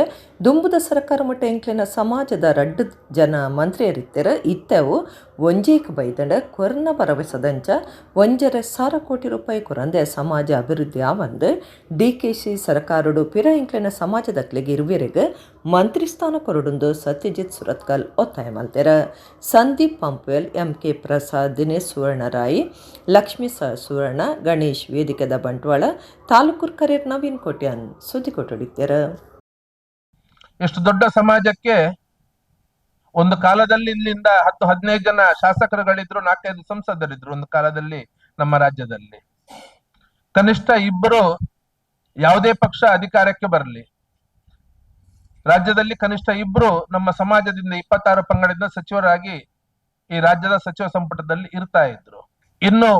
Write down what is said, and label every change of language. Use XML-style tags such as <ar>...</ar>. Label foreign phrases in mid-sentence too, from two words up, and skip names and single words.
<tcy>ದುಂಬುದ ಸರ್ಕಾರ ಮಟ್ಟ ಎಂಕ್ಲಿನ ಸಮಾಜದ ರಡ್ಡು ಜನ ಮಂತ್ರಿಯರಿತ್ತ ಇತ್ತವು ಒಂಜೇಕ ಬೈದಂಡ ಕೊರನ ಭರವಸೆದಂಚ 1,500 ಕೋಟಿ ರೂಪಾಯಿ ಕೊರಂದೆ ಸಮಾಜ ಅಭಿವೃದ್ಧಿ ಆವಂದು DKC ಸರ್ಕಾರಡು ಪಿರ ಇಂಕ್ಲಿನ ಸಮಾಜದಕ್ಲೆಗೆ ಇರುವಿರೆಗೆ ಮಂತ್ರಿ ಸ್ಥಾನ ಕೊರಡೊಂದು ಸತ್ಯಜಿತ್ ಸುರತ್ಕಲ್ ಒತ್ತಾಯ ಮಲ್ತೆರ. ಸಂದೀಪ್ ಪಂಪ್ವೆಲ್, MK ಪ್ರಸಾದ್, ದಿನೇಶ್ ಸುವರ್ಣರಾಯಿ, ಲಕ್ಷ್ಮೀ ಸುವರ್ಣ, ಗಣೇಶ್ ವೇದಿಕೆದ ಬಂಟ್ವಾಳ, ತಾಲೂಕು ಕರಿಯರ್ ನವೀನ್ ಕೋಟ್ಯಾನ್ ಸುದ್ದಿ ಕೊಟ್ಟೊಡಿತ್ತರ.</tcy> <kn>ಎಷ್ಟು ದೊಡ್ಡ ಸಮಾಜಕ್ಕೆ ಒಂದು ಕಾಲದಲ್ಲಿ ಇಲ್ಲಿಂದ 10-15 ಜನ ಶಾಸಕರುಗಳಿದ್ರು, 4-5 ಸಂಸದರಿದ್ರು ಒಂದು ಕಾಲದಲ್ಲಿ ನಮ್ಮ ರಾಜ್ಯದಲ್ಲಿ. ಕನಿಷ್ಠ 2 ಯಾವುದೇ ಪಕ್ಷ ಅಧಿಕಾರಕ್ಕೆ ಬರಲಿ, ರಾಜ್ಯದಲ್ಲಿ ಕನಿಷ್ಠ 2 ನಮ್ಮ ಸಮಾಜದಿಂದ 26 ಪಂಗಡದಿಂದ ಸಚಿವರಾಗಿ ಈ ರಾಜ್ಯದ ಸಚಿವ ಸಂಪುಟದಲ್ಲಿ ಇರ್ತಾ ಇದ್ರು.</kn>